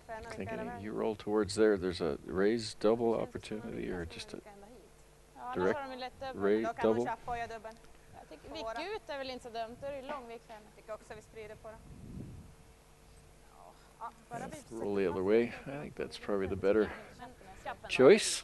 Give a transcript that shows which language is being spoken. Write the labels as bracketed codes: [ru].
[en] Thinking if you roll towards there, there's a raise double opportunity or just a direct raise double. [sv] Vicka ut är väl inte så dumt, då är det lång vik för henne. Tycker också vi sprider på det. [en] Roll the other way. I think that's probably the better choice.